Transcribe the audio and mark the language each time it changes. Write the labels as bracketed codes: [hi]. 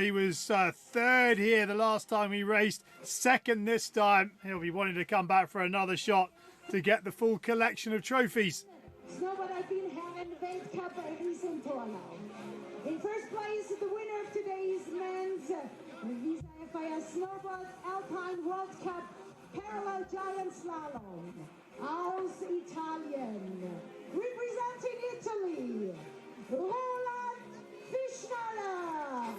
[en] He was third here the last time he raced, second this time. He'll be wanting to come back for another shot to get the full collection of trophies. [de] Snowboard Alpine Herren Weltcup Riesentorlauf. [en] In first place, the winner of today's men's FIS Snowboard Alpine World Cup Parallel Giant Slalom. [de] Aus Italien, [en] representing Italy, Roland Fischnaller.